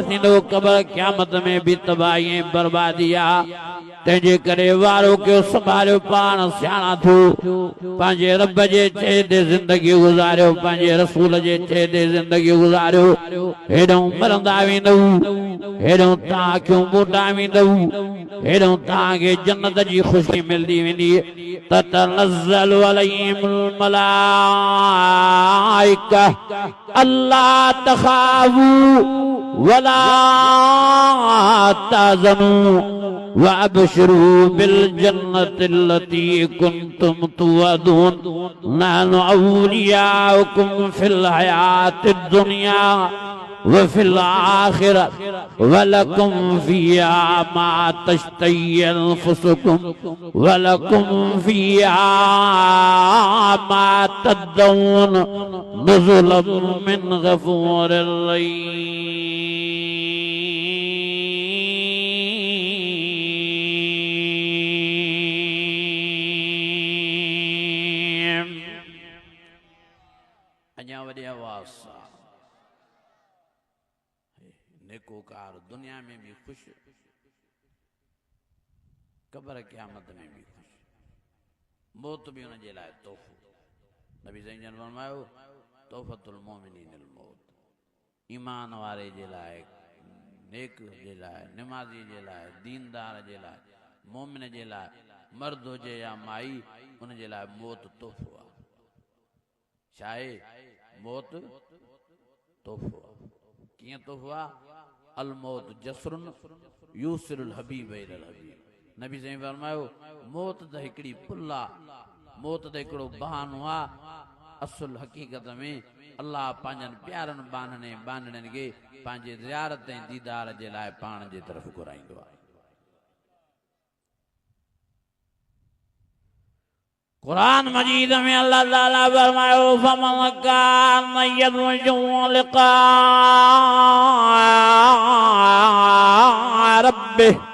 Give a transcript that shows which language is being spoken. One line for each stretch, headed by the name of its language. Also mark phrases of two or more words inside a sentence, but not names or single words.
Sindhi: थींदो क़ब्र क़यामत में भी तबाही ऐं बर्बादी आहे तंहिंजे करे वारो कयो संभालियो पाण सियाणा थियो पंहिंजे रब जे चए ते ज़िंदगी गुज़ारियो पंहिंजे रसूल जे चए ते ज़िंदगी गुज़ारियो हेॾो मरंदा वेंदव हेॾो तव्हां अखियूं मोटा वेंदव हेॾो तव्हांखे जन्नत जी ख़ुशी मिलंदी वेंदी
Arabic: تتنزل عليهم ملائكة ألا تخافوا ولا تحزنوا وأبشروا بال الجنة التي كنتم توعدون نحن أولياؤكم في الحياة الدنيا وفي الآخرة ولكم فيها ما تشتهي أنفسكم ولكم فيها ما تدعون نزلا من غفور رحيم.
Sindhi: अञा वॾी आवाज़ नेकोकार दुनिया में भी खुश क़ब्र क़यामत में भी खुश मौत भी उन जे लाइ तोहफ़ो नबी सही जन फरमायो तोहफ़तुल
Arabic: المؤمنين الموت
Sindhi: ईमान वारे जे लाइ नेक जे लाइ नमाज़ी जे लाइ दीनदार जे लाइ मोमिन जे लाइ मर्द हुजे या माई उन जे लाइ मौत तोहफ़ो आहे छा आहे मौत तोहफ़ो कीअं तोहफ़ो आहे
Arabic: الموت جسر يوصل الحبيب إلى الحبيب
Sindhi: नबी सही फरमायो मौत त हिकिड़ी पुल आहे मौत त हिकिड़ो बहानो आहे असुल हक़ीक़त में अल्लाह पंहिंजनि प्यारनि बानड़नि खे पंहिंजे ज़ियारत ऐं दीदार जे लाइ पाण जे तरफ़ घुराईंदो आहे कुरान मजीद में अल्लाह ताला फरमायो
Arabic: فمن كان يرجو لقاء ربه